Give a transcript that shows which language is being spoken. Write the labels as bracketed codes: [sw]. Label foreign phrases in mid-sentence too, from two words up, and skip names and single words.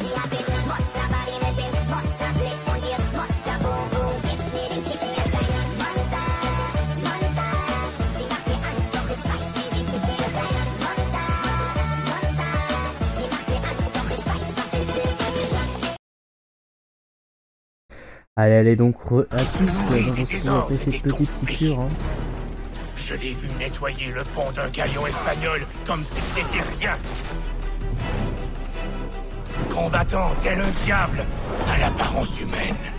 [de] Sie hat den Monsterbody mit dem Monsterblick und ihr Monster-Boom-Boom. Gibst mir den Kick, sie ist ein Monster, Monster. Sie macht mir Angst, doch ich weiß, wie sie tickt. Sie ist ein Monster, Monster. Sie macht mir Angst, doch ich weiß, was ich will. [fr] Allez donc à tous, on va se retrouver après cette petite coupure. Hein. Je l'ai vu nettoyer le pont d'un galion espagnol comme si c'était rien. Combattant tel un diable à l'apparence humaine.